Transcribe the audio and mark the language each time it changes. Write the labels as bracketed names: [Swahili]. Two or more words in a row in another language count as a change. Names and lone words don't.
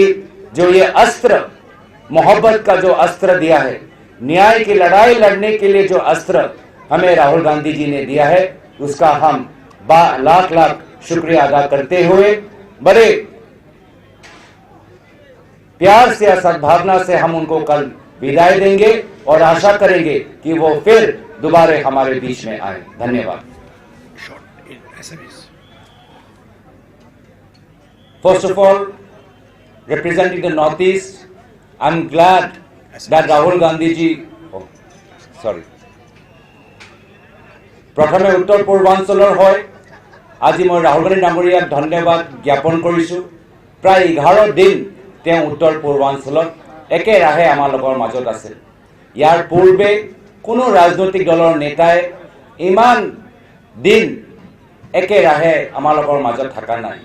[Hindi] जो ये अस्त्र, मोहब्बत का जो अस्त्र दिया है, न्याय की लड़ाई लड़ने के लिए जो अस्त्र हमें राहुल गांधी जी ने दिया है, उसका हम लाख लाख शुक्रिया अदा करते हुए बड़े प्यार से और सद्भावना से हम उनको कल विदाई देंगे और आशा करेंगे कि वो फिर दोबारा हमारे बीच में आए। [English] धन्यवाद। First of all, representing the Northeast, I'm glad that Rahul Gandhi ji, [Assamese] প্ৰথমে উত্তৰ পূৰ্বাঞ্চলৰ হয় আজি মই ৰাহুল গান্ধী ডাঙৰীয়াক ধন্যবাদ জ্ঞাপন কৰিছোঁ। প্ৰায় 11 দিন তেওঁ উত্তৰ পূৰ্বাঞ্চলত একেৰাহে আমাৰ লগৰ মাজত আছে। ইয়াৰ পূৰ্বে কোনো ৰাজনৈতিক দলৰ নেতাই ইমান দিন একেৰাহে আমাৰ লগৰ মাজত থকা নাই।